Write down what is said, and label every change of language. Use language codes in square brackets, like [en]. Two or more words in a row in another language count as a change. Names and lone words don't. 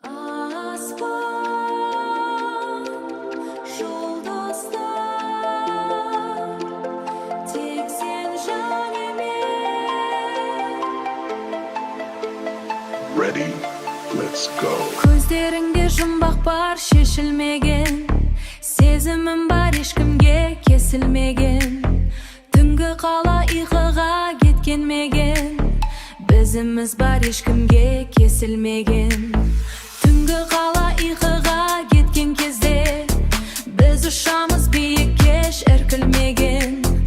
[kk] Аспан, жұлдыздар, тек сен және мен. [en] Ready? Let's go. [kk] Көздеріңде жұмбақ бар, шешілмеген. Сезімім бар, ешкімге кесілмеген. Түнгі қала ұйқыға кеткен мекен. Бізіміз бар, ешкімге кесілмеген. Түнгі қала ұйқыға кеткен кезде, біз ұшамыз биікке, еш іркілмеген.